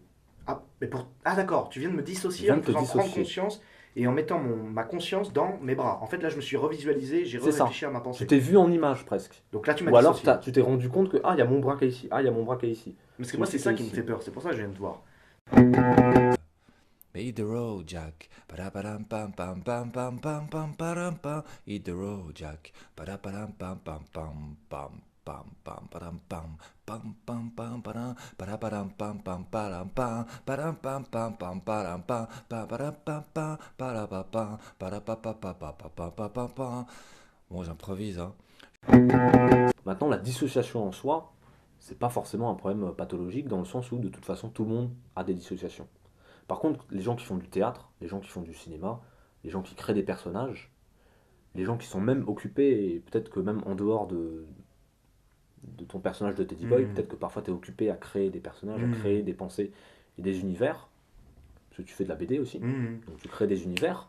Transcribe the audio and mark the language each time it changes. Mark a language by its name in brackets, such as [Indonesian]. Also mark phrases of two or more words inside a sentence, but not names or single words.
[French] Ah d'accord, tu viens de me dissocier en me faisant prendre conscience et en mettant ma conscience dans mes bras. En fait, là, je me suis revisualisé, j'ai réfléchi à ma pensée. Tu t'es vu en image presque. Donc là, tu m'as dissocié. Ou alors, tu t'es rendu compte que, il y a mon bras qui est ici, il y a mon bras qui est ici. Parce que moi, c'est ça qui me fait peur, c'est pour ça que je viens de te voir. [English] Hit the road, Jack. Ba-da-ba-dam, pam, pam, pam, pam, pam, pam, pam, pam. Hit the road, Jack. Ba-da-ba-dam, pam, pam, pam, pam, pam pam padam pam pam pam pam padam padam pam pam padam pam padam pam pam pam padam pam padam pam pam padam pam. [French] Bon, j'improvise, hein. Maintenant, la dissociation en soi, c'est pas forcément un problème pathologique dans le sens où de toute façon tout le monde a des dissociations. Par contre, les gens qui font du théâtre, les gens qui font du cinéma, les gens qui créent des personnages, les gens qui sont même occupés, et peut-être que même en dehors de ton personnage de Teddy Boy, peut-être que parfois tu es occupé à créer des personnages, à créer des pensées et des univers, parce que tu fais de la BD aussi, donc tu crées des univers.